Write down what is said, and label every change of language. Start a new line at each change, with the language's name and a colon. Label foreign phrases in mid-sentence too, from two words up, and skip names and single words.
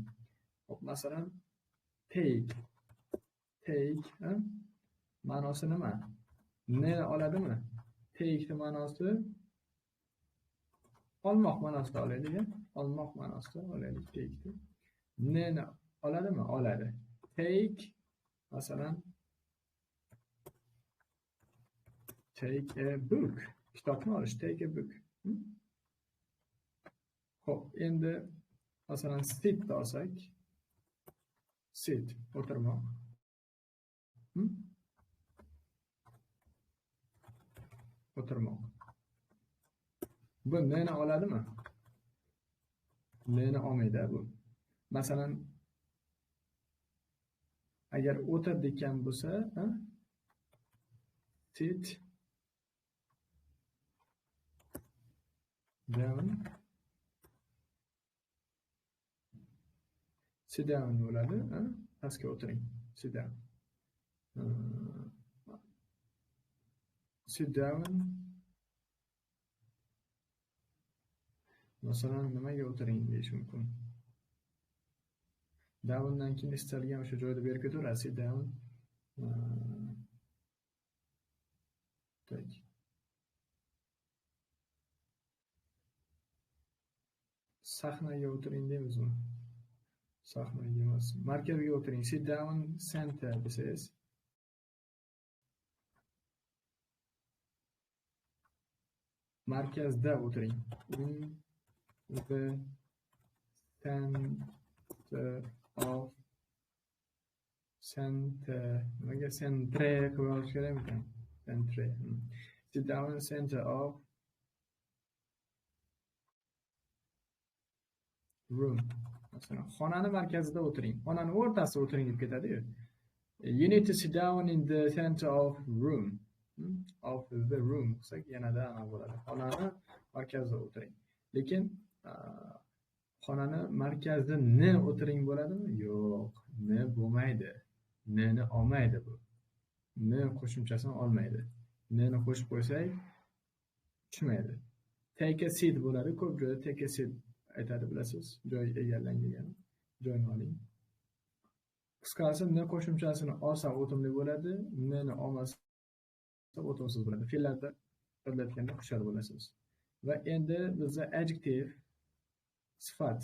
Uzbek: Hop, masalan, take ma'nosi nima? N oladimi? Take ma'nosi olmoq ma'nosida olaylik. Olmoq ma'nosida olaylik take. N oladimi? Oladi. Take masalan
English: take a book.
Uzbek: Kitobni olish,
English: take a book.
Uzbek: Xo'p, endi masalan sit olsak, sit o'tirmoq. O'tirmoq. Bu neni oladimi? Neni olmaydi bu. Masalan, agar o'tir degan bo'lsa,
English: sit down. Sit down
Uzbek: bo'ladi, pastga o'tiring.
English: Sit down. Sit down.
Uzbek: Masalan, nimaga o'tiring deyish mumkin. Downdan keyin istalgan o'sha joyda berib ketaverasiz.
English: Sit down.
Uzbek: Tak. Sahnaga o'tiring deymizmi? Sahnaga emas. Markazga o'tiring.
English: Sit down center desangiz.
Uzbek: Markazda o'tiring.
English: The center
Uzbek: nimaga centre qilib olish kerakmi? Centre.
English: Sit down center of room.
Uzbek: Masalan, xonani markazida o'tiring. Xonani o'rtasida o'tiring deb ketadi-yu.
English: You need to sit down in the center of room. Of the room.
Uzbek: Qilsak yanada aniq bo'ladi. Xonani markazida o'tiring. Lekin xonani markazida ne o'tiring bo'ladimi? Yo'q, ne bo'lmaydi. Neni olmaydi bu. Ne qo'shimchasini olmaydi. Neni qo'shib qo'ysak tushmaydi.
English: Take a seat
Uzbek: bo'ladi. Ko'p joyda
English: take a seat
Uzbek: aytadi, bilasiz. Joy egallangan. Joyni oling. Qisqasi ne qo'shimchasini olsa o'timli bo'ladi, neni olmasa o'timsiz bo'ladi. Fe'llarda yodlayotganda hushyor bo'lasiz. Va endi bizda adjective sifat.